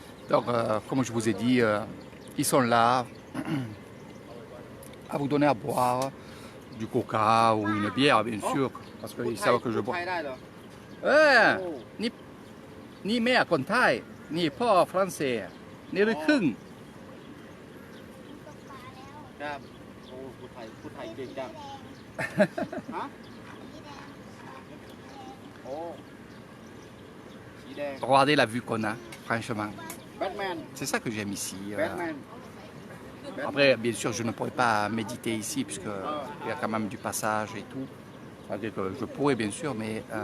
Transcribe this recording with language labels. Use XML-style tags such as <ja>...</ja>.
<fr>Donc, comme je vous ai dit, ils sont là à vous donner à boire du coca ou une bière, bien sûr, parce qu'ils savent que je bois.</fr> <th>ไทยได้เหรอ นี่แม่คนไทยนี่พ่อฝรั่งเศสนี่ลูกครึ่ง ครับโอ้พูดไทยเก่งจังฮะโอ้สีแดง</th> <fr>Regardez la vue qu'on a, franchement.</fr> <th>แบทแมน</th> <fr>C'est ça que j'aime ici.</fr> <th>แบทแมน</th> <fr>Après, bien sûr, je ne pourrais pas méditer ici, puisqu'il y a quand même du passage et tout. C'est-à-dire que je pourrais, bien sûr, mais...</fr>